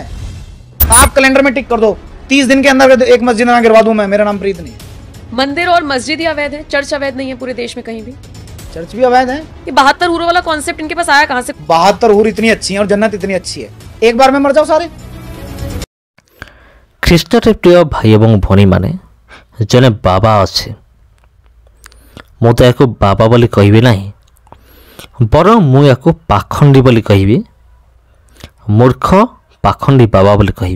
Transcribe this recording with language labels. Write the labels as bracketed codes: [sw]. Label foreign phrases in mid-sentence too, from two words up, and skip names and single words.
[hi] आप कैलेंडर में टिक कर दो 30 दिन के अंदर एक मस्जिद ना गिरवा दूं मैं, मेरा नाम प्रीत नहीं। मंदिर और मस्जिद ही अवैध है, चर्च अवैध नहीं है पूरे देश में कहीं भी। चर्च भी अवैध है। ये 72 हूरों वाला कॉन्सेप्ट इनके पास आया कहां से? 72 हूर इतनी अच्छी हैं और जन्नत इतनी अच्छी है, एक बार में मर जाओ सारे। [or] ଖ୍ରୀଷ୍ଟରେ ପ୍ରିୟ ଭାଇ ଏବଂ ଭଉଣୀମାନେ, ଜଣେ ବାବା ଅଛି। ମୁଁ ତ ୟାକୁ ବାବା ବୋଲି କହିବି ନାହିଁ, ବରଂ ମୁଁ ୟାକୁ ପାଖଣ୍ଡୀ ବୋଲି କହିବି, ମୂର୍ଖ ପାଖଣ୍ଡୀ ବାବା ବୋଲି କହିବି।